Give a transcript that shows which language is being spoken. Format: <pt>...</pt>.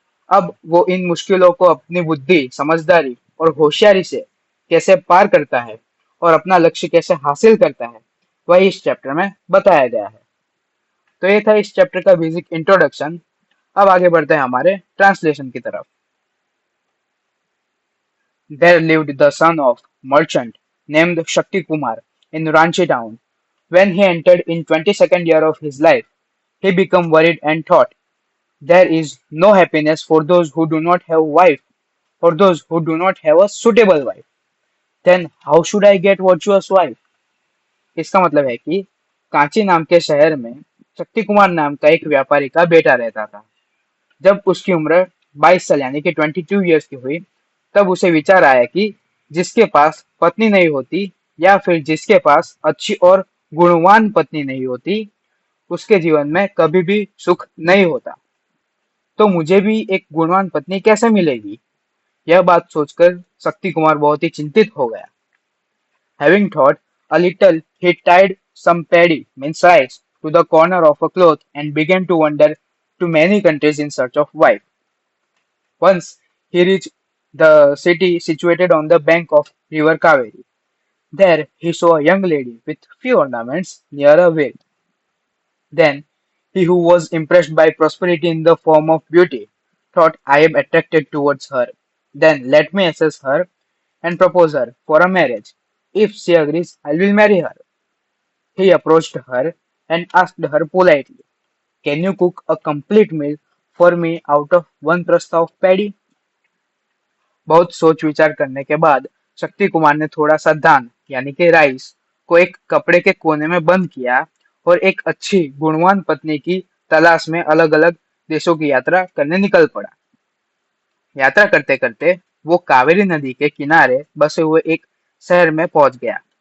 <hi>अब वो इन मुश्किलों को अपनी बुद्धि, समझदारी और होशियारी से कैसे पार करता है और अपना लक्ष्य कैसे हासिल करता है, वही इस चैप्टर में बताया गया है। तो ये था इस चैप्टर का बेसिक इंट्रोडक्शन। अब आगे बढ़ते हैं हमारे ट्रांसलेशन की तरफ।</hi> <en>There lived the son of merchant named Shakti Kumar in Ranchi town. When he entered in 22nd year of his life, he became worried and thought, there is no happiness for those who do not have wife, or those who do not have a suitable wife. Then how should I get virtuous wife?</en> <hi>इसका मतलब है कि कांची नाम के शहर में शक्ति कुमार नाम का एक व्यापारी का बेटा रहता था। जब उसकी उम्र 22 साल यानी कि 22 ईयर्स की हुई, तब उसे विचार आया कि जिसके पास पत्नी नहीं होती या फिर जिसके पास अच्छी और गुणवान पत्नी नहीं होती, उसके जीवन में कभी भी सुख नहीं होता। तो मुझे भी एक गुणवान पत्नी कैसे मिलेगी? यह बात सोचकर शक्ति कुमार बहुत ही चिंतित हो गया।</hi> <en>Having thought a little, he tied some paddy, means rice, to the corner of a cloth and began to wander to many countries in search of wife. Once he reached the city situated on the bank of river Kaveri. There he saw a young lady with few ornaments near a well. Then he who was impressed by prosperity in the form of beauty thought, I am attracted towards her. Then let me assess her and propose her for a marriage. If she agrees, I will marry her. He approached her and asked her politely, can you cook a complete meal for me out of one prasta of paddy?</en> <hi>बहुत सोच विचार करने के बाद शक्ति कुमार ने थोड़ा सा धान यानी कि राइस को एक कपड़े के कोने में बंद किया और एक अच्छी गुणवान पत्नी की तलाश में अलग अलग देशों की यात्रा करने निकल पड़ा। यात्रा करते करते वो कावेरी नदी के किनारे बसे हुए एक शहर में पहुंच गया।</hi>